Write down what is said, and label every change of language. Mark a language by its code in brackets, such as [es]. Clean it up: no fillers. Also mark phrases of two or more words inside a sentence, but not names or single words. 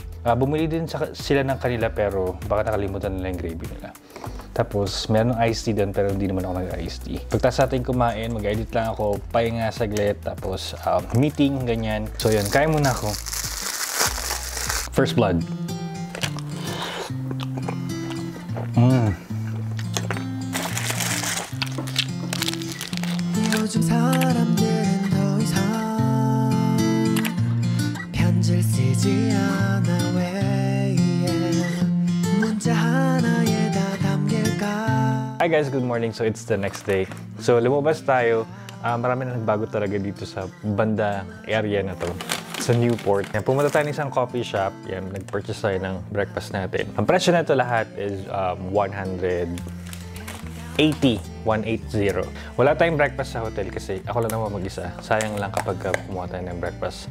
[tl] Bumili din sila ng kanila pero baka nakalimutan nila yung gravy nila. Tapos, meron ng iced tea doon pero hindi naman ako nag-iced tea. Pagtas natin kumain, mag-edit lang ako, pahinga saglit, tapos meeting, ganyan. So yun, kain muna ako. [en] First blood. [ko] 요즘 사람들은 더 이상 편지를 쓰지 않아 왜 문자 하나에 다 담길까. [en] Hi guys, good morning. So it's the next day. So [tl] lumabas tayo. Marami na nagbago talaga dito sa banda area na to. Sa Newport. Yan, pumunta tayo ng isang [en] coffee shop. [tl] Yan, nag-purchase tayo ng breakfast natin. Ang presyo na ito lahat is 180. Wala tayong breakfast sa hotel kasi ako lang naman mag-isa. Sayang lang kapag kumuha tayo ng breakfast.